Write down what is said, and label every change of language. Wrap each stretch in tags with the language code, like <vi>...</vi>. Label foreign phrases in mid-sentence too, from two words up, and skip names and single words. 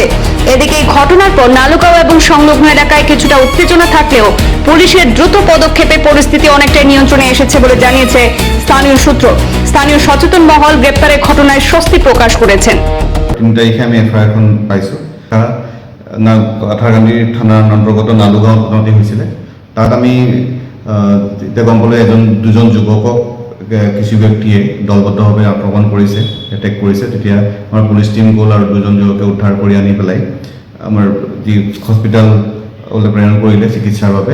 <bn>এদিকে এই ঘটনার পর নালুগাঁও এবং সংলগ্ন এলাকায় কিছুটা উত্তেজনা থাকলেও পুলিশের দ্রুত পদক্ষেপে পরিস্থিতি অনেকটাই নিয়ন্ত্রণে এসেছে বলে জানিয়েছে স্থানীয় সূত্র। স্থানীয় সচেতন মহল গ্রেপ্তারের ঘটনায় স্বস্তি প্রকাশ করেছেন।</bn> <as>আমি এফআইআর এখন পাইছো, পাথারকান্দি থানার অন্তর্গত নালুগাঁও ঘটনাটি হৈছিলে। তাত আমি এতিয়া গম পালোঁ 2জন যুৱকক কিছু ব্যক্তিয়ে দলবদ্ধভাৱে আক্ৰমণ কৰিছে, এটেক কৰিছে। তেতিয়া আমাৰ</as> <en>police team</en> <as>গ'ল আৰু 2জন যুৱকে উদ্ধাৰ কৰি আনি পেলাই আমাৰ যি হস্পিটেললৈ প্ৰেৰণ কৰিলে চিকিৎসাৰ বাবে।</as>